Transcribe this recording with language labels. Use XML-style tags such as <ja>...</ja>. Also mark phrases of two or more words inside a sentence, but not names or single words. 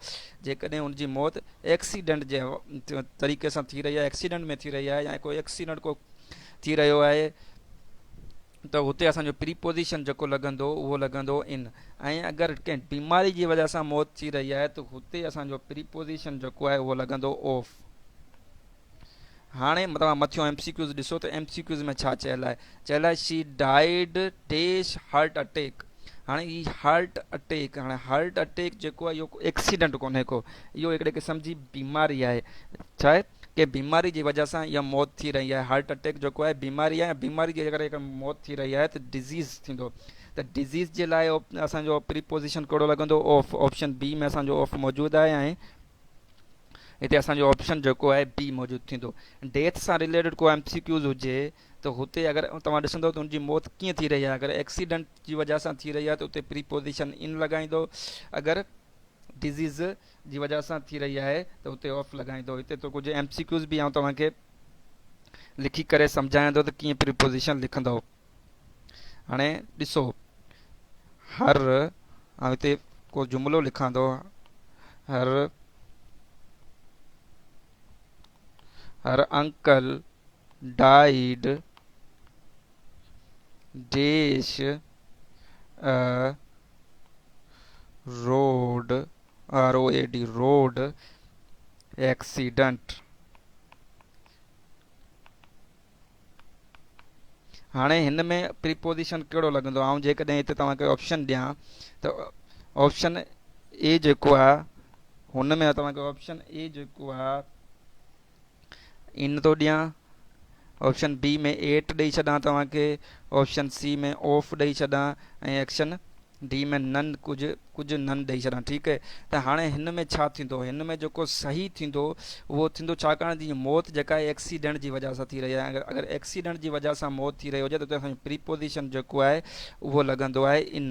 <sd>जेकॾहिं हुनजी मौत एक्सीडेंट जे तरीक़े सां थी रही आहे, एक्सीडेंट में थी रही आहे या कोई एक्सीडेंट को थी रहियो आहे त हुते असांजो प्रीपोज़िशन जेको लॻंदो उहो लॻंदो इन। ऐं अगरि कंहिं बीमारी जी वजह सां मौत थी रही आहे त हुते असांजो प्रीपोज़िशन जेको आहे उहो लॻंदो ऑफ। हाणे तव्हां मथियों MCQs ॾिसो त MCQs में छा चयल आहे। चयल आहे</sd> <en>she died dash heart attack.</en> <sd>हाणे ही</sd> <en>heart attack,</en> <sd>हाणे</sd> <en>heart attack</en> <sd>जेको आहे इहो एक्सीडेंट कोन्हे को, इहो हिकिड़े क़िस्म जी बीमारी आहे। छा आहे कि बीमारी जी वजह सां इहा मौत थी रही आहे।</sd> <en>heart attack</en> <sd>जेको आहे बीमारी आहे, बीमारी जे करे मौत थी रही आहे त डिज़ीज़ थींदो। त डिज़ीज़ जे लाइ असांजो प्रीपोज़िशन कहिड़ो लॻंदो ऑफ।</sd> <en>option B</en> <sd>में असांजो ऑफ मौजूदु आहे ऐं हिते असांजो ऑप्शन जेको आहे बी मौजूदु थींदो। डेथ सां रिलेटेड को MCQs हुजे त हुते अगरि तव्हां ॾिसंदो त हुनजी मौत कीअं थी रही आहे। अगरि एक्सीडेंट जी वजह सां थी रही आहे त उते प्रीपोज़िशन इन लॻाईंदो, अगरि डिज़ीज़ जी वजह सां थी रही आहे त हुते ऑफ लॻाईंदो। हिते तो कुझु MCQs बि आउं तव्हांखे लिखी करे सम्झायां थो त कीअं प्रीपोज़िशन लिखंदो। हाणे ॾिसो, हर हिते को जुमिलो लिखां थो,</sd> <en>her uncle died dash a road road accident।</en> <sd>हाणे हिन में प्रीपोज़िशन कहिड़ो लॻंदो। ऐं जेकॾहिं हिते तव्हांखे ऑप्शन ॾियां त</sd> <en>option A</en> <sd>जेको आहे हुन में तव्हांखे</sd> <en>option A</en> <sd>जेको आहे इन थो ॾियां,</sd> <en>option B</en> <sd>में एट ॾेई छॾां तव्हांखे,</sd> <en>option C</en> <sd>में ऑफ ॾेई छॾां ऐं</sd> <en>action D</en> <sd>में नन कुझु नन ॾेई छॾां। ठीकु आहे। त हाणे हिन में छा थींदो, हिन में जेको सही थींदो उहो थींदो छाकाणि जी मौत जेका आहे एक्सीडेंट जी वजह सां थी रही आहे। अगरि एक्सीडेंट जी वजह सां मौत थी रही हुजे त असांजो प्रीपोज़िशन जेको आहे उहो लॻंदो आहे इन।</sd>